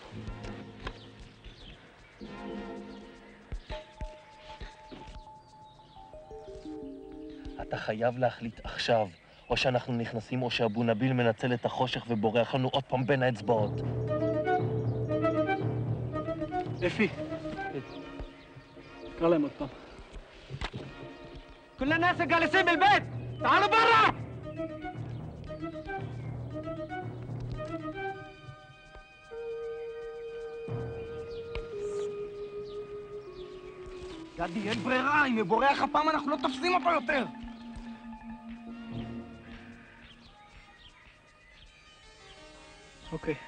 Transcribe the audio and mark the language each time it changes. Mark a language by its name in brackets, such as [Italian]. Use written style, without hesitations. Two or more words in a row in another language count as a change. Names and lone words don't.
[Hebrew] אתה חייב להחליט עכשיו, או שאנחנו נכנסים או שאבו נביל מנצל את החושך ובורח לנו עוד פעם בין האצבעות. אפי. קרא להם עוד פעם. [Arabic] كل الناس جالسين بالبيت تعالوا برا [Hebrew] גדי, אין ברירה, אם הוא בורח הפעם אנחנו לא תופסים אותו יותר. אוקיי.